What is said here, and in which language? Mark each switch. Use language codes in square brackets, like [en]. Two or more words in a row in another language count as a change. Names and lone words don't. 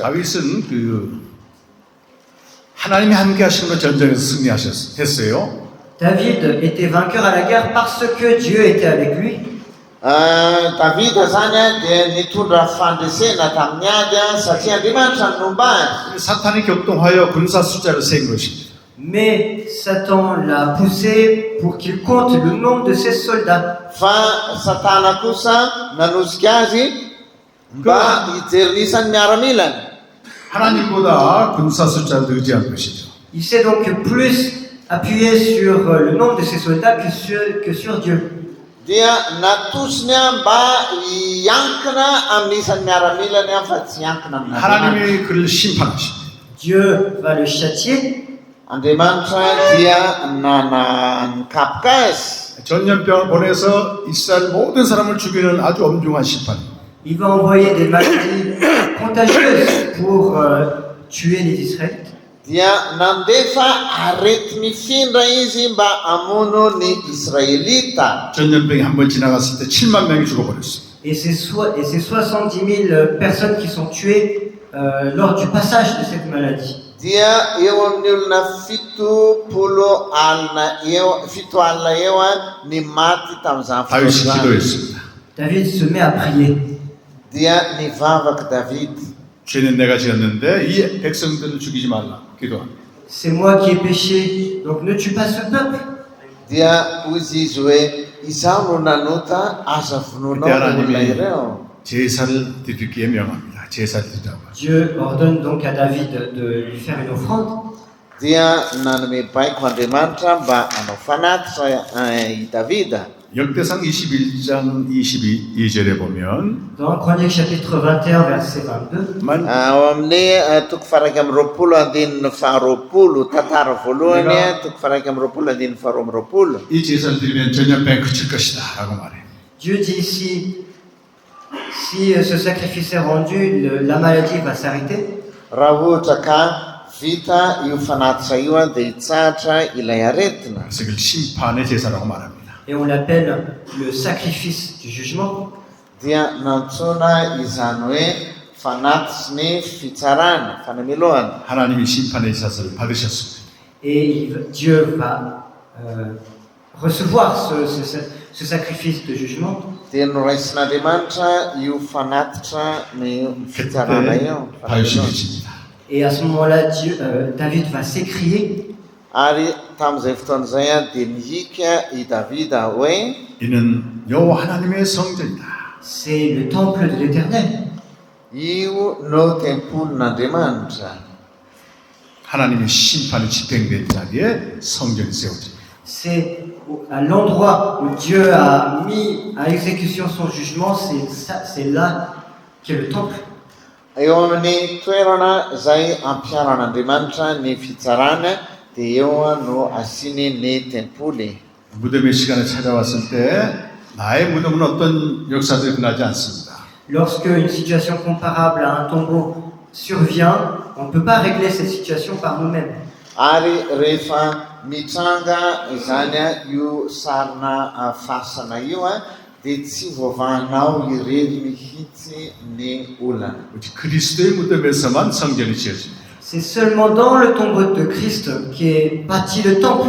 [ko] 다윗은 하나님이 함께 하시는 것 전쟁에서 승리하셨어요. [fr] David était vainqueur à la guerre parce que Dieu était avec lui. [mg] Davida zany dia nitondra fandresena tamin'ny ady satria Andriamanitra nomba azy. [ko] 사탄이 격동하여 군사 숫자를 센 것입니다. [fr] Mais Satan l'a poussé pour qu'il compte le nombre de ses soldats. [mg] Fa Satana kosa nanosika azy mba hijerisany miaramilany. [ko] 하나님보다 군사 숫자를 의지한 것이죠. [fr] Il s'est donc plus appuyé sur le nombre de ses soldats que sur Dieu. [mg] Dia natosiny mba hiankina amin'ny isan'ny miaramilany fa tsy hiankina amin'ny [ko] 하나님이 그를 심판하십니다. [fr] Dieu va le châtier. [mg] Andriamanitra dia nikapoka azy. [ko] 전염병을 보내서 이스라엘 모든 사람을 죽이는 아주 엄중한 심판입니다. [fr] Il va envoyer des maladies contagieuses pour tuer les Israélites. [mg] dia nandefa arety mifindra izy mba hamono ny Israelita. [ko] 전염병이 한 번 지나갔을 때 7만 명이 죽어버렸습니다. [fr] Et ces 70 000 personnes qui sont tuées lors du passage de cette maladie. [mg] Dia eo amin'ny olona fito alina eo ny maty tamin'izany [ko] 다윗이 [mg] fotoana. [ko] 기도했습니다. [fr] David se met à prier. [mg] Dia nivavaka David. [ko] 죄는 내가 지었는데 이 백성들을 죽이지 말라. 기도합니다. [fr] C'est moi qui ai péché, donc ne tue pas ce peuple. [mg] Dia hoy izy hoe izaho no nanota aza vononao [ko] 그때 [mg] ny olona [ko] 하나님이 [mg] ireo. [ko] 제사를 드리기에 명합니다. 제사를 드리라고. [fr] Dieu ordonne donc à David de lui faire une offrande. [mg] Dia nanome baiko Andriamanitra mba hanao fanatitra i Davida. [ko] 역대상 21장 22절에 보면 [fr] Dans Chronique chapitre 21 verset 22, [mg] Ao amin'ny toko faraiky amin'ny roapolo andininy faharoapolo tantara voalohany toko faraiky amin'ny roapolo andininy faharoa amin'ny roapolo. [ko] 이 제사를 드리면 전염병이 그칠 것이다 라고 말해요. [fr] Dieu dit ici, si ce sacrifice est rendu, la maladie va s'arrêter. [mg] Raha ohatra ka vita io fanatitra io dia hitsahatra ilay aretina. [ko] 그래서 이걸 심판의 제사라고 말합니다. [fr] Et on l'appelle le sacrifice du jugement. [mg] Dia nantsona izany hoe fanatitsy ny fitsarana, fanamelohana. [ko] 하나님이 심판의 제사를 받으셨습니다. [fr] Et Dieu va recevoir ce sacrifice de jugement. [mg] Dia noraisin'Andriamanitra io fanatitra ny fitsarana io. [ko] 그때 다윗이 외칩니다. [fr] Et à ce moment-là, David va s'écrier. [mg] Ary tamin'izay fotoana izay dia mihika i Davida hoe [ko] 이는 여호와 하나님의 성전이다. [fr] C'est le temple de l'Éternel. [mg] io no tempolin'Andriamanitra. [ko] 하나님의 심판이 집행된 자리에 성전이 세워집니다. [fr] C'est à l'endroit où Dieu a mis à exécution son jugement, c'est là qu'est le temple. [mg] Eo amin'ny toerana izay ampiaran'Andriamanitra ny fitsarana dia eo no asiny ny tempoly. [ko] 무덤의 시간에 찾아왔을 때 나의 무덤은 어떤 역사도 일어나지 않습니다. [fr] Lorsque une situation comparable à un tombeau survient, on ne peut pas régler cette situation par nous-mêmes. [mg] Ary rehefa mitranga izany io sarina fasana io dia tsy voavahanao irery mihitsy ny olana. [ko] 오직 그리스도의 무덤에서만 성전이 지어집니다. [fr] C'est seulement dans le tombeau de Christ qu'est bâti le temple.